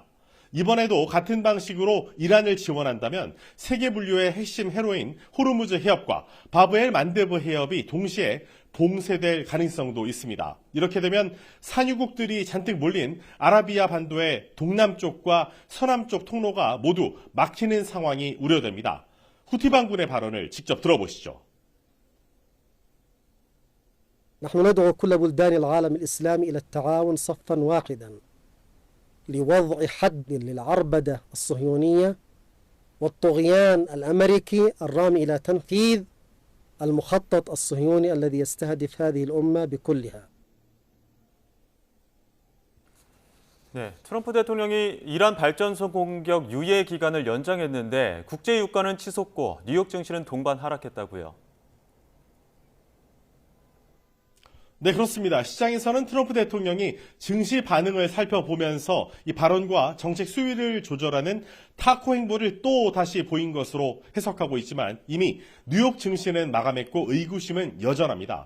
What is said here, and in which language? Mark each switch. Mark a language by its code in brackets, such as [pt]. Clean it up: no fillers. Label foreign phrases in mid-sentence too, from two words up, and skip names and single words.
[ko] 이번에도 같은 방식으로 이란을 지원한다면 세계 분류의 핵심 해로인 호르무즈 해협과 바브엘 만데브 해협이 동시에 봉쇄될 가능성도 있습니다. 이렇게 되면 산유국들이 잔뜩 몰린 아라비아 반도의 동남쪽과 서남쪽 통로가 모두 막히는 상황이 우려됩니다. 후티 반군의 발언을 직접 들어보시죠. [ar] نحن ندعو كل بلدان العالم الإسلامي إلى التعاون صفا واحدا لوضع حد للعربدة الصهيونية والطغيان الأمريكي الرامي إلى تنفيذ المخطط الصهيوني الذي يستهدف هذه الأمة بكلها. [ko] 네, 트럼프 대통령이 이란 발전소 공격 유예 기간을 연장했는데 국제 유가는 치솟고 뉴욕 증시는 동반 하락했다고요. 네, 그렇습니다. 시장에서는 트럼프 대통령이 증시 반응을 살펴보면서 이 발언과 정책 수위를 조절하는 타코 행보를 또 다시 보인 것으로 해석하고 있지만 이미 뉴욕 증시는 마감했고 의구심은 여전합니다.